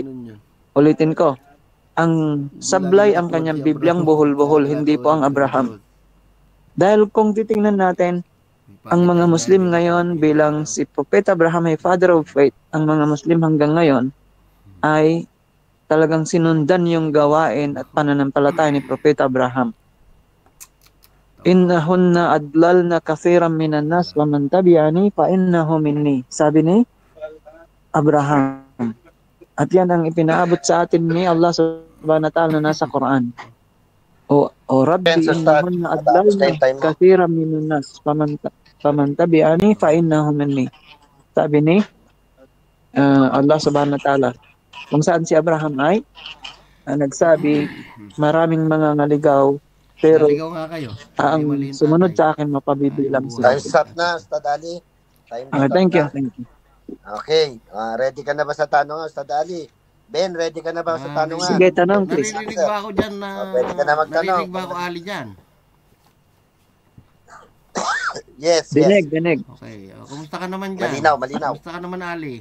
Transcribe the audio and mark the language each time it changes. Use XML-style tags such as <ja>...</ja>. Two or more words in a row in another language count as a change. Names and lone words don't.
<tl>Ulitin ko, ang sablay ang kanyang Bibliang buhol-buhol, hindi po ang Abraham. Dahil kung titingnan natin, ang mga Muslim ngayon bilang si Propeta Abraham ay</tl> <en>father of faith,</en> <tl>ang mga Muslim hanggang ngayon ay talagang sinundan yung gawain at pananampalataya ni Propeta Abraham.</tl> <ar>إنهن أضللن كثيرا من الناس ومن تبعني فإنه مني.</ar> <tl>Sabi ni Abraham. At yan ang ipinaabot sa atin ni Allah</tl> <ar>سبحانه وتعالى</ar> <tl>na nasa Quran.</tl> <ar>رب إنهن أضللن كثيرا من الناس فمن تبعني فإنه مني.</ar> <tl>Sabi ni Allah</tl> <ar>سبحانه وتعالى.</ar> <tl>Kung saan si Abraham ay nagsabi, maraming mga naligaw, pero ang sumunod sa akin mapabibilang sila.</tl> <en>Time's up</en> <tl>na, Ustad Ali.</tl> <en>Thank you.</en> <tl>Okay, ready ka na ba sa tanong, Ustad Ali? Ben, ready ka na ba sa tanungan? Sige, tanong please. Naririnig ba ako dyan na... Pwede ka na magtanong. Naririnig ba ako Ali dyan? Yes, Dinig, yes. dinig. Okay. Kumusta ka naman dyan? Malinaw, malinaw. Kumusta ka naman, Ali?</tl>